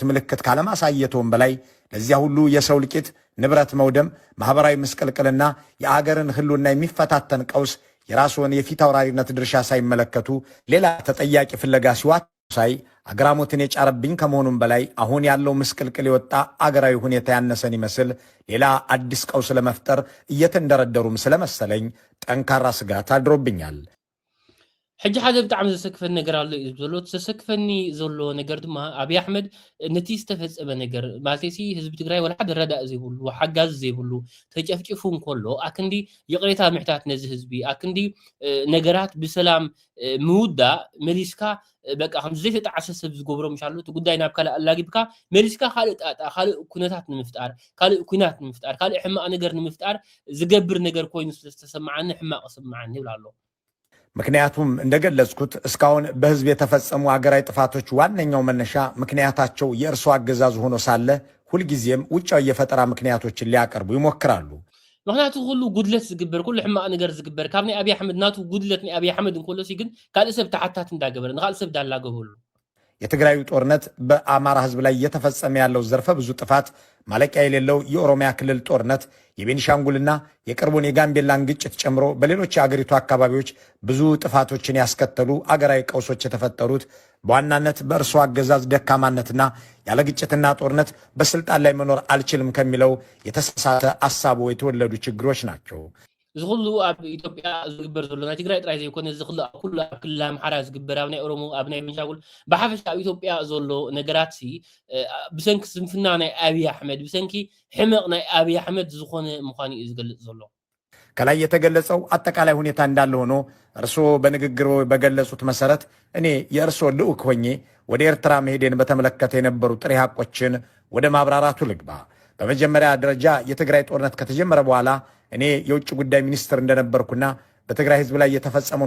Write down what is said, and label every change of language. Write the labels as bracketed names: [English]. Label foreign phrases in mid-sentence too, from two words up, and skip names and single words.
[Amharic] ምልክት ካለማሳየቶም በላይ ለዚያ ሁሉ የሰው ልቂት፣ ንብረት መውደም፣ ማህበራዊ ምስቅልቅልና የአገርን ህልውና የሚፈታተን ቀውስ የራስዎን የፊት አውራሪነት ድርሻ ሳይመለከቱ ሌላ ተጠያቂ ፍለጋ ሲዋት ሳይ አግራሞትን የጫረብኝ ከመሆኑም በላይ አሁን ያለው ምስቅልቅል የወጣ አገራዊ ሁኔታ ያነሰን ይመስል ሌላ አዲስ ቀውስ ለመፍጠር እየተንደረደሩም ስለመሰለኝ ጠንካራ ስጋት አድሮብኛል። [Tigrinya] ሕጂ ሓደ ብጣዕሚ ዘሰክፈኒ ነገር ኣሎ እዩ ዘሎ ዘሰክፈኒ ዘሎ ነገር ድማ ኣብይ ኣሕመድ ነቲ ዝተፈፀመ ነገር ማለትሲ ህዝቢ ትግራይ ወላ ሓደ ረዳእ ዘይብሉ ሓጋዝ ዘይብሉ ተጨፍጭፉ እንከሎ ኣክንዲ የቕሬታ ምሕታት ነዚ ህዝቢ ኣክንዲ ነገራት ብሰላም ምውዳእ መሊስካ በቃ ከምዚ ዘይተጣዓሰ ሰብ ዝገብሮ ምሻሉ እቲ ጉዳይ ናብ ካልእ ኣላጊብካ መሊስካ ካልእ ጣጣ ካልእ ኩነታት ንምፍጣር ካልእ ኩናት ንምፍጣር ካልእ ሕማቕ ነገር ንምፍጣር ዝገብር ነገር ኮይኑ ስለዝተሰማዓኒ ሕማቕ ስማዓኒ ይብል ኣሎ። [Amharic] ምክንያቱም እንደገለጽኩት እስካሁን በህዝብ የተፈጸሙ አገራዊ ጥፋቶች ዋነኛው መነሻ ምክንያታቸው የእርሱ አገዛዝ ሆኖ ሳለ ሁልጊዜም ውጫዊ የፈጠራ ምክንያቶችን ሊያቀርቡ ይሞክራሉ። [Tigrinya] ምክንያቱ ሁሉ ጉድለት ዝግበር ኩሉ ሕማቕ ነገር ዝግበር ካብ ናይ ኣብይ ኣሕመድ ናቱ ጉድለት ናይ ኣብይ ኣሕመድ እንከሎሲ ግን ካልእ ሰብ ተሓታት እንዳገበረ ንኻልእ ሰብ ዳላገበሉ [Amharic] የትግራዩ ጦርነት በአማራ ህዝብ ላይ እየተፈጸመ ያለው ዘርፈ ብዙ ጥፋት ማለቂያ የሌለው የኦሮሚያ ክልል ጦርነት የቤኒሻንጉልና የቅርቡን የጋምቤላን ግጭት ጨምሮ በሌሎች የአገሪቱ አካባቢዎች ብዙ ጥፋቶችን ያስከተሉ አገራዊ ቀውሶች የተፈጠሩት በዋናነት በእርሱ አገዛዝ ደካማነትና ያለ ግጭትና ጦርነት በስልጣን ላይ መኖር አልችልም ከሚለው የተሳሳተ ሐሳቡ የተወለዱ ችግሮች ናቸው። [Tigrinya] ዝኹሉ ኣብ ኢትዮጵያ ዝግበር ዘሎ ናይ ትግራይ ጥራይ ዘይኮነ ዝኽሉ ኩሉ ኣብ ክልል ኣምሓራ ዝግበር ኣብ ናይ ኦሮሞ ኣብ ናይ ቤንሻንጉል ብሓፈሻ ኣብ ኢትዮጵያ ዘሎ ነገራት ብሰንኪ ስንፍና ናይ ኣብይ ኣሕመድ ብሰንኪ ሕመቕ ናይ ኣብይ ኣሕመድ ዝኾነ ምዃኑ እዩ ዝገልጽ ዘሎ። [Amharic] ከላይ የተገለጸው አጠቃላይ ሁኔታ እንዳለ ሆኖ እርስዎ በንግግሮ በገለጹት መሰረት እኔ የእርስዎ ልዑክ ሆኜ ወደ ኤርትራ መሄዴን በተመለከተ የነበሩ ጥሬ ሐቆችን ወደ ማብራራቱ ልግባ። በመጀመሪያ ደረጃ የትግራይ ጦርነት ከተጀመረ በኋላ እኔ የውጭ ጉዳይ ሚኒስትር እንደነበርኩና በትግራይ ህዝብ ላይ የተፈጸመውን